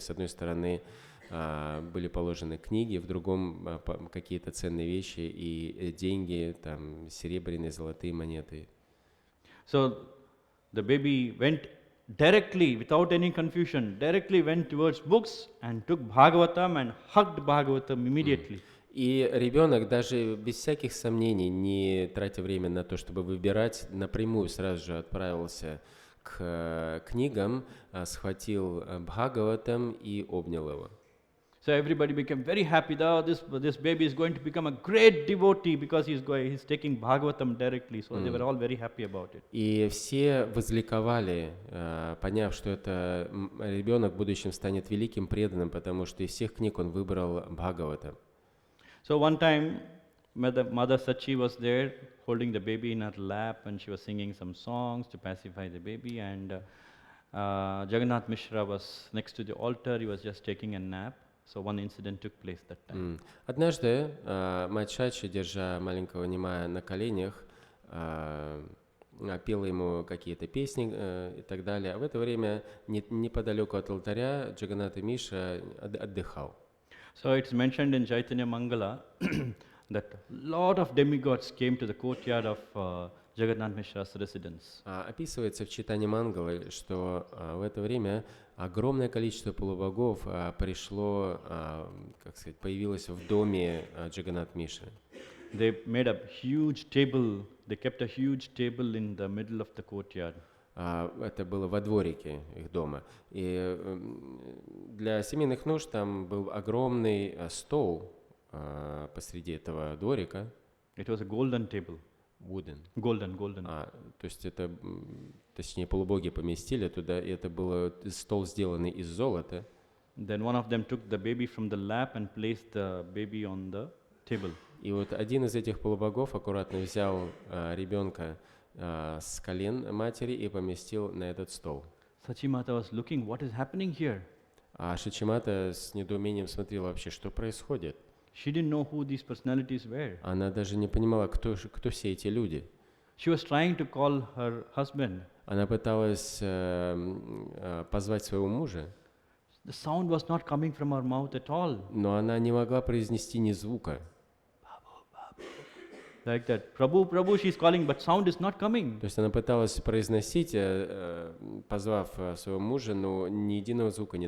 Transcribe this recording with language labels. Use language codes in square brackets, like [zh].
[ru] С одной стороны, были положены книги, в другом какие-то ценные вещи и деньги, там, серебряные, золотые монеты. [en] So the baby went directly, without any confusion, directly went towards books and took Bhagavatam and hugged Bhagavatam immediately. [ru] И ребенок даже без всяких сомнений, не тратя время на то, чтобы выбирать, напрямую сразу же отправился к книгам, схватил Бхагаватам и обнял его. [en] So everybody became very happy that this baby is going to become a great devotee because he's taking Bhagavatam directly. So they were all very happy about it. [ru] И все возликовали, поняв, что это ребенок в будущем станет великим преданным, потому что из всех книг он выбрал Бхагавата. [en] So one time, Mother Sachi was there holding the baby in her lap, and she was singing some songs to pacify the baby. And Jagannath Mishra was next to the altar. He was just taking a nap. So one incident took place that time. [ru] Однажды мать Шачи, держа маленького Нимая на коленях, пела ему какие-то песни и так далее. А в это время неподалеку от алтаря Джаганнат Мишра отдыхал. [en] So it's mentioned in Chaitanya Mangala that lot of demigods came to the courtyard of Jagannath Mishra's residence. [ru] Описывается в Чайтанья-Мангале, что в это время огромное количество полубогов пришло, как сказать, появилось в доме Джаганнат Мишры. [en] They made a huge table. They kept a huge table in the middle of the courtyard. [ru] Это было во дворике их дома. И для семейных нужд там был огромный стол посреди этого дворика. [en] It was a golden table. Wooden. Golden. [ru] То есть это, точнее, полубоги поместили туда, и это был стол, сделанный из золота. [en] Then one of them took the baby from the lap and placed the baby on the table. [ru] И вот один из этих полубогов аккуратно взял ребенка с колен матери и поместил на этот стол. [en] Sachimata was looking, what is happening here? [ru] А Шачимата с недоумением смотрела вообще, что происходит. [en] She didn't know who these personalities were. [ru] Она даже не понимала, кто все эти люди. [en] She was trying to call her husband. [ru] Она пыталась позвать своего мужа. [en] The sound was not coming from her mouth at all. [ru] Но она не могла произнести ни звука. [en] Like that. Prabhu, she's calling, but sound is not coming. [ru] То есть она пыталась произносить, позвав своего мужа, но ни единого звука не